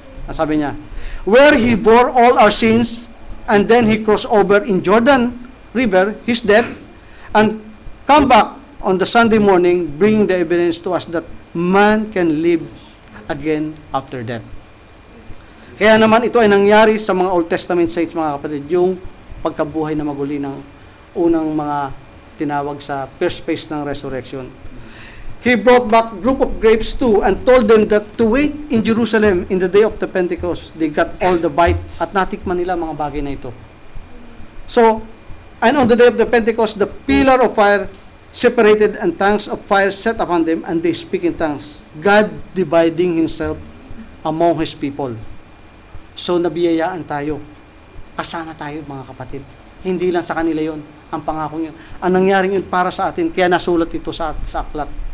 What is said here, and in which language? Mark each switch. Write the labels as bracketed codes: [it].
[tl] Sabi niya, [en] where he bore all our sins, and then he crossed over in Jordan River, his death, and come back on the Sunday morning, bringing the evidence to us that man can live again after death. [tl] Kaya naman ito ay nangyari sa mga Old Testament saints, mga kapatid, yung pagkabuhay na maguli ng unang mga tinawag sa [en] first phase [tl] ng resurrection. [en] He brought back group of grapes too and told them that to wait in Jerusalem in the day of the Pentecost. They got all the bite [tl] at natikman nila mga bagay na ito. [en] So, and on the day of the Pentecost, the pillar of fire separated and tongues of fire set upon them, and they speak in tongues, God dividing himself among his people. [tl] So, nabiyayaan tayo. Kasama tayo, mga kapatid. Hindi lang sa kanila yon ang pangako yun. Ang nangyaring yun para sa atin, kaya nasulat ito sa aklat.